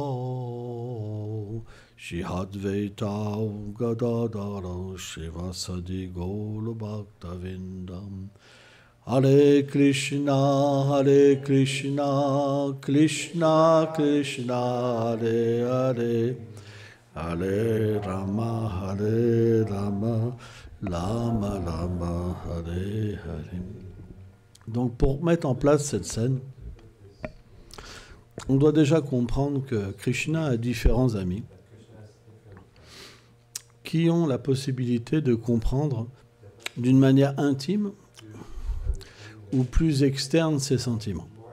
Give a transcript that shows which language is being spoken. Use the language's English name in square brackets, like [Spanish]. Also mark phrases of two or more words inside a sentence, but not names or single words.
[Sanskrit] Shri Advaita Gadadara Shivasadi Gaura Bhaktavindam Hare Krishna, Krishna Krishna, Hare Hare, Hare Rama, Rama Rama, Hare Hare. [French] Donc pour mettre en place cette scène, on doit déjà comprendre que Krishna a différents amis qui ont la possibilité de comprendre d'une manière intime ou plus externe ses sentiments.